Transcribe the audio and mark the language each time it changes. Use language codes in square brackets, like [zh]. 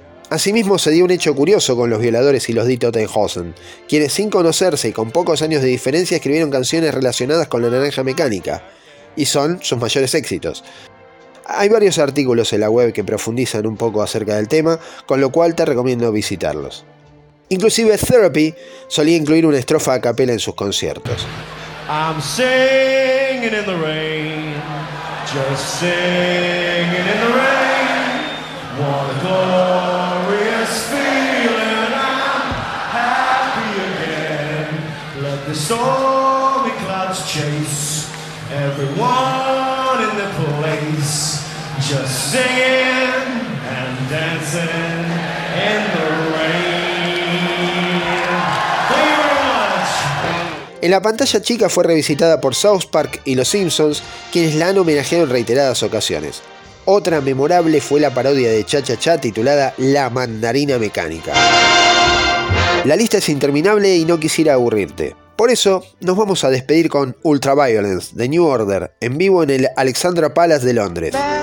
[es] Asimismo, se dio un hecho curioso con los violadores y los Die Toten Hosen, quienes sin conocerse y con pocos años de diferencia escribieron canciones relacionadas con la naranja mecánica, y son sus mayores éxitos. Hay varios artículos en la web que profundizan un poco acerca del tema, con lo cual te recomiendo visitarlos. Inclusive Therapy solía incluir una estrofa a capela en sus conciertos. [en] I'm singing in the rain, just singing in the rain. What a glorious feeling, I'm happy again. Let the stormy clouds chase everyone in the place. Just singing and dancing in the rain. [es] En la pantalla chica fue revisitada por South Park y Los Simpsons, quienes la han homenajeado en reiteradas ocasiones. Otra memorable fue la parodia de Cha Cha Cha titulada La Mandarina Mecánica. La lista es interminable y no quisiera aburrirte. Por eso, nos vamos a despedir con Ultraviolence, de New Order, en vivo en el Alexandra Palace de Londres.